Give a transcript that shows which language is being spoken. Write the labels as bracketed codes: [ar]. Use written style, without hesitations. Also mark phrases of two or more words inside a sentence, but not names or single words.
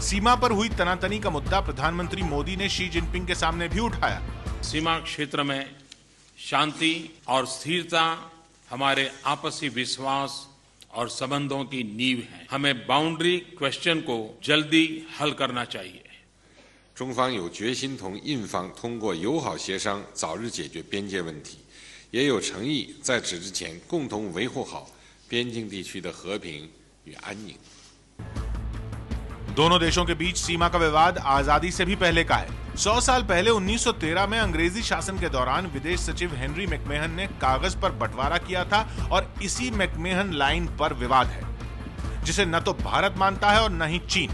[hi] सीमा पर हुई तनातनी का मुद्दा प्रधानमंत्री मोदी ने शी जिनपिंग के सामने भी उठाया। सीमा क्षेत्र में शांति और स्थिरता हमारे आपसी विश्वास और संबंधों की नींव है। हमें [en] boundary question [hi] को जल्दी हल करना चाहिए। [zh] 中方有决心同印方通过友好协商早日解决边界问题，也有诚意在此之前共同维护好边境地区的和平与安宁。 [hi] दोनों देशों के बीच सीमा का विवाद आजादी से भी पहले का है। 100 साल पहले 1913 में अंग्रेजी शासन के दौरान विदेश सचिव हेनरी मैकमेहन ने कागज पर बंटवारा किया था और इसी मैकमेहन लाइन पर विवाद है, जिसे न तो भारत मानता है और न ही चीन।